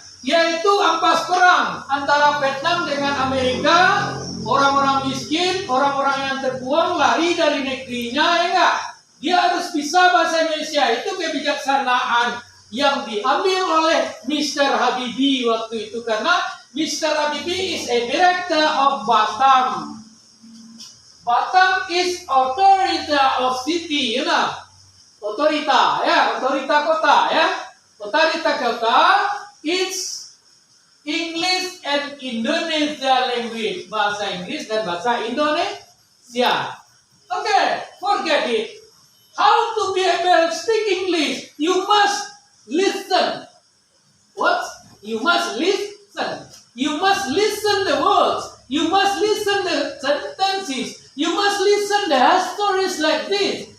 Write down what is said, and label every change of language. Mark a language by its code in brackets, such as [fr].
[id] Yaitu ampas perang antara Vietnam dengan Amerika. Orang-orang miskin, orang-orang yang terbuang lari dari negerinya, ya enggak? Dia harus bisa bahasa Indonesia. Itu kebijaksanaan yang diambil oleh Mr. Habibie waktu itu, karena Mr. [en] Habibie is a director of Batam. Batam is authority of city, Otorita, otorita kota, Otorita kota. It's English and Indonesia language, bahasa Inggris dan bahasa Indonesia. Okay, forget it. How to be able to speak English? You must listen. What? You must listen. You must listen the words. You must listen the sentences. You must listen the stories like this.